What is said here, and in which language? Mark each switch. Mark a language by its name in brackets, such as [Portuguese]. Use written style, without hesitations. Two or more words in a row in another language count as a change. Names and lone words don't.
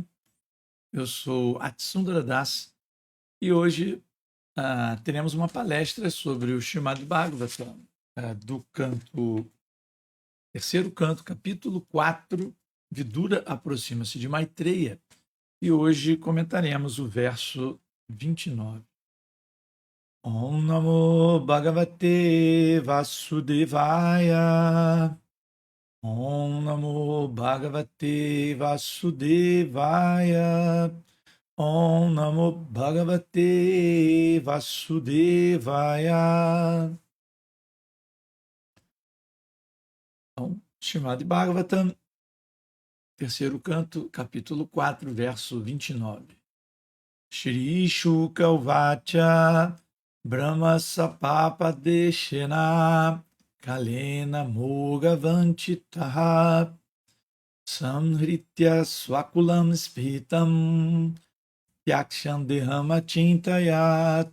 [Portuguese] Eu sou Atsundara Das e hoje teremos uma palestra sobre o Srimad Bhagavatam, do terceiro canto, capítulo 4, Vidura aproxima-se de Maitreya, e hoje comentaremos o verso 29. [Sanskrit] ॐ नमो भगवते वासुदेवाय. ॐ नमो भगवते वासुदेवाय. ॐ नमो भगवते वासुदेवाय. [Portuguese] Então, Srimad Bhagavatam, terceiro canto, capítulo 4, verso 29. [Sanskrit] श्री शुक उवाच ब्रह्म शापापदेशेन कालेन अमोघवाञ्छितः संहृत्य स्वकुलं स्फीतं त्यक्ष्यन् देहम् अचिन्तयत्.